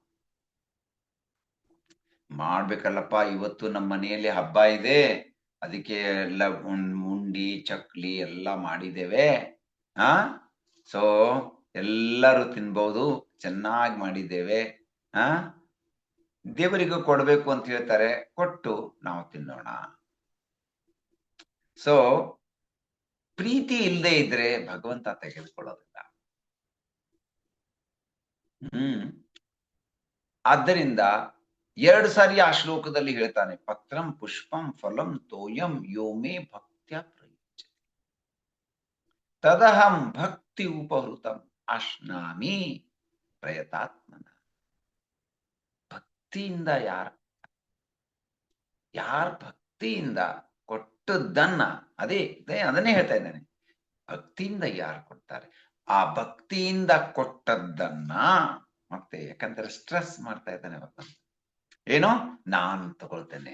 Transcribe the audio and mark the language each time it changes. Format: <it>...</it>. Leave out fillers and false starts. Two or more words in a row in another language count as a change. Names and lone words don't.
<kn>ಮಾಡ್ಬೇಕಲ್ಲಪ್ಪ, ಇವತ್ತು ನಮ್ಮ ಮನೆಯಲ್ಲಿ ಹಬ್ಬ ಇದೆ, ಅದಕ್ಕೆ ಎಲ್ಲ ಉಂಡಿ ಚಕ್ಲಿ ಎಲ್ಲ ಮಾಡಿದ್ದೇವೆ, ಸೊ ಎಲ್ಲರೂ ತಿನ್ಬಹುದು, ಚೆನ್ನಾಗಿ ಮಾಡಿದ್ದೇವೆ, ದೇವರಿಗೂ ಕೊಡ್ಬೇಕು ಅಂತ ಹೇಳ್ತಾರೆ, ಕೊಟ್ಟು ನಾವು ತಿನ್ನೋಣ. ಸೊ ಪ್ರೀತಿ ಇಲ್ಲದೆ ಇದ್ರೆ ಭಗವಂತ ತೆಗೆದುಕೊಳ್ಳೋದಿಲ್ಲ. ಆದ್ದರಿಂದ 2 ಸಾರಿ ಆ ಶ್ಲೋಕದಲ್ಲಿ ಹೇಳ್ತಾನೆ,</kn> <sa>ಪತ್ರಂ ಪುಷ್ಪಂ ಫಲಂ ತೋಯಂ ಯೋಮೇ ಭಕ್ತ್ಯ ಪ್ರಯುಜ್ಯತೆ ತದಹಂ ಭಕ್ತಿ ಉಪಹೃತಂ ಅಶ್ನಾಮಿ ಪ್ರಯತಾತ್ಮನ.</sa> <kn>ಭಕ್ತಿಯಿಂದ ಯಾರ್ ಭಕ್ತಿಯಿಂದ ಕೊಟ್ಟದ್ದನ್ನ, ಅದನ್ನೇ ಹೇಳ್ತಾ ಇದ್ದಾನೆ, ಭಕ್ತಿಯಿಂದ ಯಾರು ಕೊಡ್ತಾರೆ, ಆ ಭಕ್ತಿಯಿಂದ ಕೊಟ್ಟದ್ದನ್ನ ಮತ್ತೆ, ಯಾಕಂದ್ರೆ ಸ್ಟ್ರೆಸ್ ಮಾಡ್ತಾ ಇದ್ದಾನೆ ಭಗವಂತ, ಏನೋ ನಾನು ತಗೊಳ್ತೇನೆ.</kn>